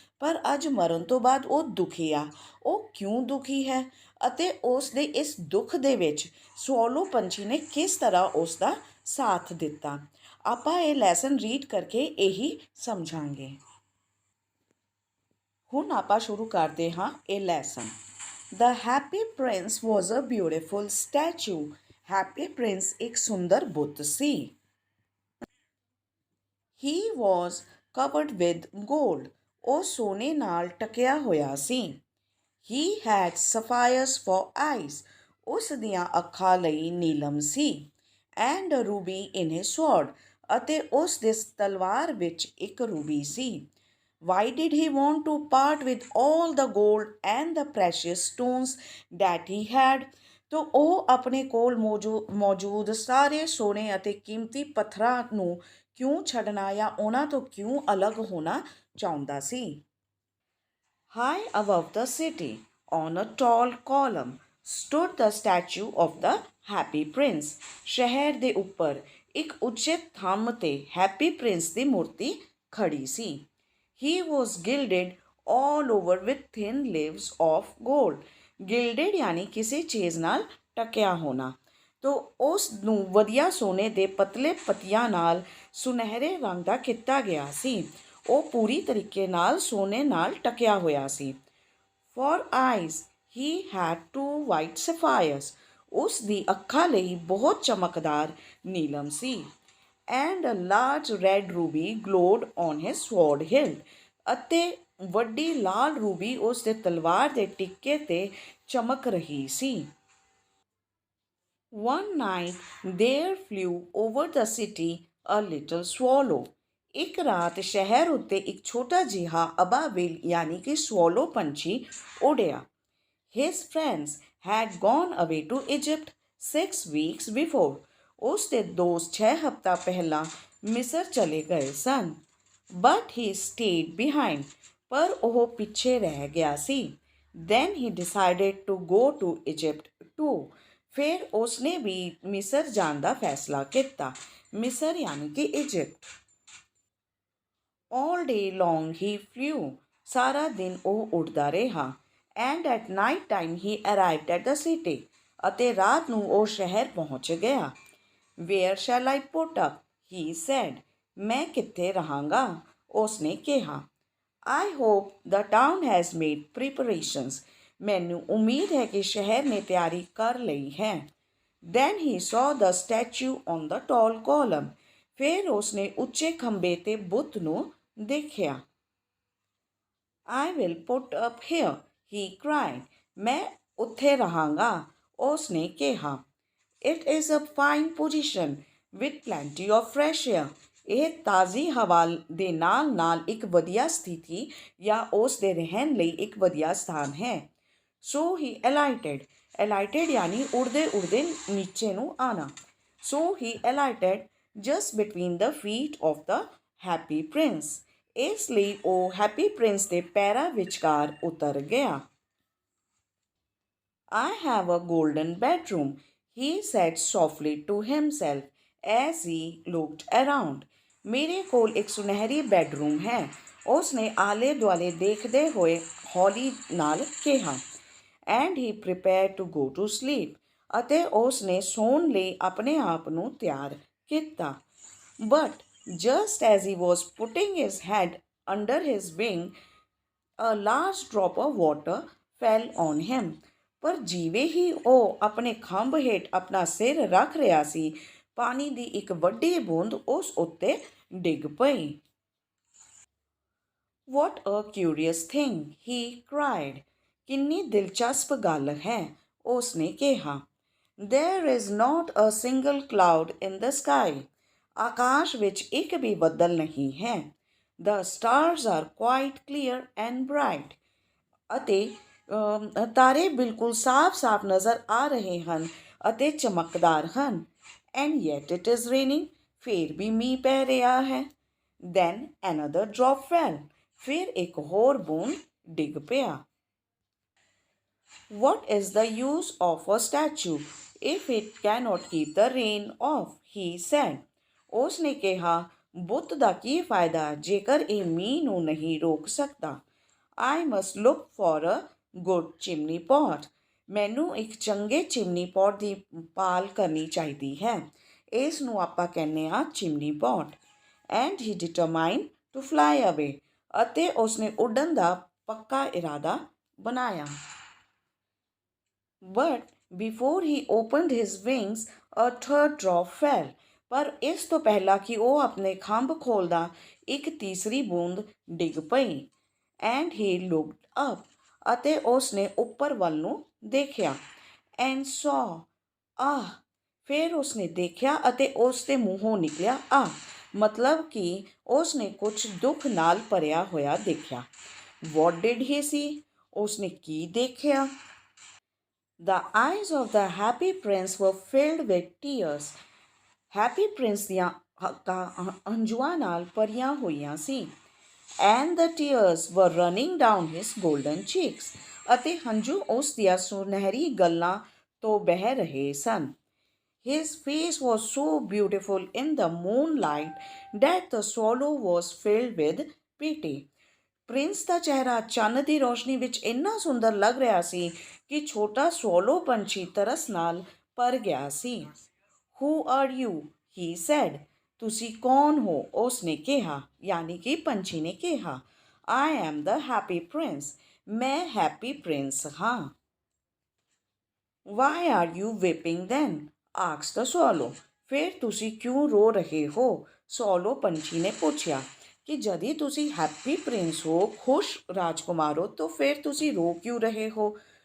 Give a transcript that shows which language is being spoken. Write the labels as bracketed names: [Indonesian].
[Punjabi] ਪਰ ਅੱਜ ਮਰਨ ਤੋਂ ਬਾਅਦ ਉਹ ਦੁਖੀ ਆ। ਉਹ ਕਿਉਂ ਦੁਖੀ ਹੈ ਅਤੇ ਉਸ ਦੇ ਇਸ ਦੁੱਖ ਦੇ ਵਿੱਚ ਸਵੋਲੋ ਪੰਛੀ ਨੇ ਕਿਸ ਤਰ੍ਹਾਂ ਉਸ ਦਾ ਸਾਥ ਦਿੱਤਾ, ਆਪਾਂ ਇਹ ਲੈਸਨ ਰੀਡ ਕਰਕੇ ਇਹੀ ਸਮਝਾਂਗੇ। ਹੁਣ ਆਪਾਂ ਸ਼ੁਰੂ ਕਰਦੇ ਹਾਂ ਇਹ lesson. [English] The Happy Prince was a beautiful statue. [Punjabi] Happy Prince ਇੱਕ ਸੁੰਦਰ ਬੁੱਤ ਸੀ। [English] He was covered with gold. [Punjabi] ਉਹ ਸੋਨੇ ਨਾਲ ਟਕਿਆ ਹੋਇਆ ਸੀ। [English] He had sapphires for eyes. [Punjabi] ਉਸ ਦੀਆਂ ਅੱਖਾਂ ਲਈ ਨੀਲਮ ਸੀ। [English] And a ruby in his sword. [Punjabi] ਅਤੇ ਉਸ ਦੇ ਤਲਵਾਰ ਵਿੱਚ ਇੱਕ Ruby ਸੀ। [English] Why did he want to part with all the gold and the precious stones that he had? [Punjabi] तो ਉਹ ਆਪਣੇ ਕੋਲ ਮੌਜੂਦ ਸਾਰੇ ਸੋਨੇ ਅਤੇ ਕੀਮਤੀ ਪੱਥਰਾਂ ਨੂੰ ਕਿਉਂ ਛੱਡਣਾ ਜਾਂ ਉਹਨਾਂ ਤੋਂ ਕਿਉਂ ਅਲੱਗ ਹੋਣਾ ਚਾਹੁੰਦਾ ਸੀ। [English] High above the city, on a tall column, stood the statue of the Happy Prince. [Punjabi] ਸ਼ਹਿਰ ਦੇ ਉੱਪਰ ਇੱਕ ਉੱਚੇ ਥੰਮ ਤੇ ਹੈਪੀ ਪ੍ਰਿੰਸ ਦੀ ਮੂਰਤੀ ਖੜੀ ਸੀ। [English] He was gilded all over with thin leaves of gold. [Hindi] Gilded यानी किसी चीज़ नाल टकिया होना। तो उस [Punjabi] ਨੂੰ ਵਧੀਆ ਸੋਨੇ ਦੇ ਪਤਲੇ ਪੱਤੀਆਂ ਨਾਲ ਸੁਨਹਿਰੇ ਰੰਗ ਦਾ ਕੀਤਾ ਗਿਆ ਸੀ। ਉਹ ਪੂਰੀ ਤਰੀਕੇ ਨਾਲ ਸੋਨੇ ਨਾਲ ਟਕਿਆ ਹੋਇਆ ਸੀ। [English] For eyes he had two white sapphires. [Punjabi] ਉਸ ਦੀ ਅੱਖਾਂ ਲਈ ਬਹੁਤ ਚਮਕਦਾਰ ਨੀਲਮ ਸੀ। [English] And a large red ruby glowed on his sword hilt. [Punjabi] ਅਤੇ ਵੱਡੀ ਲਾਲ ਰੂਬੀ ਉਸ ਦੇ ਤਲਵਾਰ ਦੇ ਟਿੱਕੇ ਤੇ ਚਮਕ ਰਹੀ ਸੀ। [English] One night there flew over the city a little swallow. [Punjabi] ਇੱਕ ਰਾਤ ਸ਼ਹਿਰ ਉੱਤੇ ਇੱਕ ਛੋਟਾ ਜਿਹਾ ਅਬਾਬਿਲ ਯਾਨੀ ਕਿ ਸਵੋਲੋ ਪੰਛੀ ਉੜਿਆ। [English] His friends had gone away to Egypt 6 weeks before. [Punjabi] ਉਸ ਦੇ ਦੋਸਤ 6 ਹਫ਼ਤਾ ਪਹਿਲਾਂ ਮਿਸਰ ਚਲੇ ਗਏ ਸਨ। [English] But he stayed behind. [Punjabi] ਪਰ ਉਹ ਪਿੱਛੇ ਰਹਿ ਗਿਆ ਸੀ। [English] Then he decided to go to Egypt too. [Punjabi] ਫਿਰ ਉਸਨੇ ਵੀ ਮਿਸਰ ਜਾਣ ਦਾ ਫੈਸਲਾ ਕੀਤਾ। ਮਿਸਰ ਯਾਨੀ ਕਿ Egypt. [English] All day long he flew. [Punjabi] ਸਾਰਾ ਦਿਨ ਉਹ ਉੱਡਦਾ ਰਿਹਾ। [English] And at night time he arrived at the city. [Punjabi] ਅਤੇ ਰਾਤ ਨੂੰ ਉਹ ਸ਼ਹਿਰ ਪਹੁੰਚ ਗਿਆ। [English] Where shall I put up? He said. [Punjabi] ਮੈਂ ਕਿੱਥੇ ਰਹਾਂਗਾ? ਉਸਨੇ ਕਿਹਾ। [English] I hope the town has made preparations. [Punjabi] ਮੈਨੂੰ ਉਮੀਦ ਹੈ ਕਿ ਸ਼ਹਿਰ ਨੇ ਤਿਆਰੀ ਕਰ ਲਈ ਹੈ। [English] Then he saw the statue on the tall column. [Punjabi] ਫਿਰ ਉਸਨੇ ਉੱਚੇ ਖੰਭੇ ਤੇ ਬੁੱਤ ਨੂੰ ਦੇਖਿਆ। [English] I will put up here, he cried. [Punjabi] ਮੈਂ ਉੱਥੇ ਰਹਾਂਗਾ, ਉਸਨੇ ਕਿਹਾ। [English] It is a fine position with plenty of fresh air. [Punjabi] ਇਹ ਤਾਜ਼ੀ ਹਵਾ ਦੇ ਨਾਲ ਨਾਲ ਇੱਕ ਵਧੀਆ ਸਥਿਤੀ ਜਾਂ ਉਸ ਦੇ ਰਹਿਣ ਲਈ ਇੱਕ ਵਧੀਆ ਸਥਾਨ ਹੈ। [English] So he alighted. [Punjabi] Alighted ਯਾਨੀ ਉੜਦੇ ਉੜਦੇ ਨੀਚੇ ਨੂੰ ਆਣਾ। [English] So he alighted just between the feet of the happy prince. [Punjabi] ਇਸ ਲਈ ਉਹ ਹੈਪੀ ਪ੍ਰਿੰਸ ਦੇ ਪੈਰਾਂ ਵਿਚਕਾਰ ਉਤਰ ਗਿਆ। [English] I have a golden bedroom, he said softly to himself as he looked around. [Punjabi] ਮੇਰੇ ਕੋਲ ਇੱਕ ਸੁਨਹਿਰੀ ਬੈਡਰੂਮ ਹੈ, ਉਸਨੇ ਆਲੇ ਦੁਆਲੇ ਦੇਖਦੇ ਹੋਏ ਹੌਲੀ ਨਾਲ ਕਿਹਾ। [English] And he prepared to go to sleep. [Punjabi] ਅਤੇ ਉਸਨੇ ਸੌਣ ਲਈ ਆਪਣੇ ਆਪ ਨੂੰ ਤਿਆਰ ਕੀਤਾ। [English] But just as he was putting his head under his wing, a large drop of water fell on him. [Punjabi] ਪਰ ਜਿਵੇਂ ਹੀ ਉਹ ਆਪਣੇ ਖੰਭ ਹੇਠ ਆਪਣਾ ਸਿਰ ਰੱਖ ਰਿਹਾ ਸੀ, ਪਾਣੀ ਦੀ ਇੱਕ ਵੱਡੀ ਬੂੰਦ ਉਸ ਉੱਤੇ ਡਿੱਗ ਪਈ। [English] What a curious thing, he cried. [Punjabi] ਕਿੰਨੀ ਦਿਲਚਸਪ ਗੱਲ ਹੈ, ਉਸਨੇ ਕਿਹਾ। [English] There is not a single cloud in the sky. [Punjabi] ਆਕਾਸ਼ ਵਿੱਚ ਇੱਕ ਵੀ ਬੱਦਲ ਨਹੀਂ ਹੈ। [English] The stars are quite clear and bright. [Punjabi] ਅਤੇ ਤਾਰੇ ਬਿਲਕੁਲ ਸਾਫ਼-ਸਾਫ਼ ਨਜ਼ਰ ਆ ਰਹੇ ਹਨ ਅਤੇ ਚਮਕਦਾਰ ਹਨ। [English] And yet it is raining. [Punjabi] ਫਿਰ ਵੀ ਮੀਂਹ ਪੈ ਰਿਹਾ ਹੈ। [English] Then another drop fell. [Punjabi] ਫਿਰ ਇੱਕ ਹੋਰ ਬੂੰਦ ਡਿੱਗ ਪਿਆ। [English] What is the use of a statue if it cannot keep the rain off? He said. [Punjabi] ਉਸ ਨੇ ਕਿਹਾ, ਬੁੱਤ ਦਾ ਕੀ ਫਾਇਦਾ ਜੇਕਰ ਇਹ ਮੀਂਹ ਨੂੰ ਨਹੀਂ ਰੋਕ ਸਕਦਾ। [English] I must look for a good chimney pot. [Punjabi] ਮੈਨੂੰ ਇੱਕ ਚੰਗੇ ਚਿਮਨੀ ਪੌਟ ਦੀ ਭਾਲ ਕਰਨੀ ਚਾਹੀਦੀ ਹੈ। ਇਸ ਨੂੰ ਆਪਾਂ ਕਹਿੰਦੇ ਹਾਂ chimney pot. [English] And he determined to fly away. [Punjabi] ਅਤੇ ਉਸਨੇ ਉੱਡਣ ਦਾ ਪੱਕਾ ਇਰਾਦਾ ਬਣਾਇਆ। [English] But before he opened his wings, a third drop fell. [Punjabi] ਪਰ ਇਸ ਤੋਂ ਪਹਿਲਾਂ ਕਿ ਉਹ ਆਪਣੇ ਖੰਭ ਖੋਲ੍ਹਦਾ, ਇੱਕ ਤੀਸਰੀ ਬੂੰਦ ਡਿੱਗ ਪਈ। [English] And he looked up. [Punjabi] ਅਤੇ ਉਸਨੇ ਉੱਪਰ ਵੱਲ ਨੂੰ ਦੇਖਿਆ। [English] And saw. [Punjabi] ਆਹ। ਫਿਰ ਉਸਨੇ ਦੇਖਿਆ ਅਤੇ ਉਸ ਦੇ ਮੂੰਹੋਂ ਨਿਕਲਿਆ ਆਹ। ਮਤਲਬ ਕਿ ਉਸਨੇ ਕੁਝ ਦੁੱਖ ਨਾਲ ਭਰਿਆ ਹੋਇਆ ਦੇਖਿਆ। [English] What did he see? [Punjabi] ਉਸਨੇ ਕੀ ਦੇਖਿਆ? [English] The eyes of the happy prince were filled with tears. [Punjabi] Happy prince ਦੀਆਂ ਅੱਖਾਂ ਹੰਝੂਆਂ ਨਾਲ ਭਰੀਆਂ ਹੋਈਆਂ ਸੀ। [English] And the tears were running down his golden cheeks. [Punjabi] ਅਤੇ ਹੰਝੂ ਉਸ ਦੀਆਂ ਸੁਨਹਿਰੀ ਗੱਲਾਂ ਤੋਂ ਬਹਿ ਰਹੇ ਸਨ। [English] His face was so beautiful in the moonlight that the swallow was filled with pity. [Punjabi] Prince ਦਾ ਚਿਹਰਾ ਚੰਨ ਦੀ ਰੋਸ਼ਨੀ ਵਿੱਚ ਇੰਨਾ ਸੁੰਦਰ ਲੱਗ ਰਿਹਾ ਸੀ ਕਿ ਛੋਟਾ ਸੋਲੋ ਪੰਛੀ ਤਰਸ ਨਾਲ ਭਰ ਗਿਆ ਸੀ। [English] Who are you? he said. [Punjabi] ਤੁਸੀਂ ਕੌਣ ਹੋ? ਉਸ ਨੇ ਕਿਹਾ, ਯਾਨੀ ਕਿ ਪੰਛੀ ਨੇ ਕਿਹਾ। [English] I am the happy prince. [Punjabi] ਮੈਂ ਹੈਪੀ ਪ੍ਰਿੰਸ ਹਾਂ। [English] Why are you weeping then? asked the swallow. [Punjabi] ਫਿਰ ਤੁਸੀਂ ਕਿਉਂ ਰੋ ਰਹੇ ਹੋ? ਸੋਲੋ ਪੰਛੀ ਨੇ ਪੁੱਛਿਆ ਕਿ ਜਦੀ ਤੁਸੀਂ ਹੈਪੀ ਪ੍ਰਿੰਸ ਹੋ, ਖੁਸ਼ ਰਾਜਕੁਮਾਰ ਹੋ, ਤਾਂ ਫਿਰ ਤੁਸੀਂ ਰੋ ਕਿਉਂ ਰਹੇ ਹੋ?